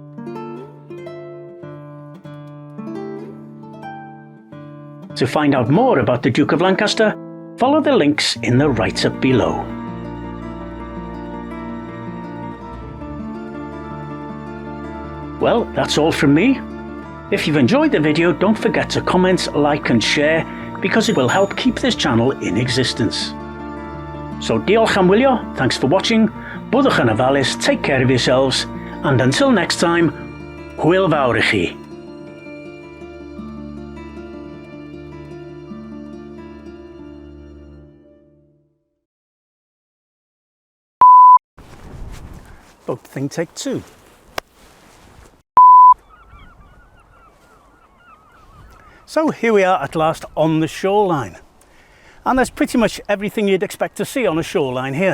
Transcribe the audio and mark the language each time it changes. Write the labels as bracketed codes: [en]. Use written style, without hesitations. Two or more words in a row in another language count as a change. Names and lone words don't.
[en] To find out more about the Duke of Lancaster, follow the links in the write-up below. Well, that's all from me. If you've enjoyed the video, don't forget to comment, like and share, because it will help keep this channel in existence. [cy] So diolch am wylio, [en] thanks for watching, [cy] byddwch yn ofalus, [en] take care of yourselves, and until next time, [cy] hwyl fawr i chi. [en] Boat thing take 2. So here we are at last on the shoreline, and there's pretty much everything you'd expect to see on a shoreline here.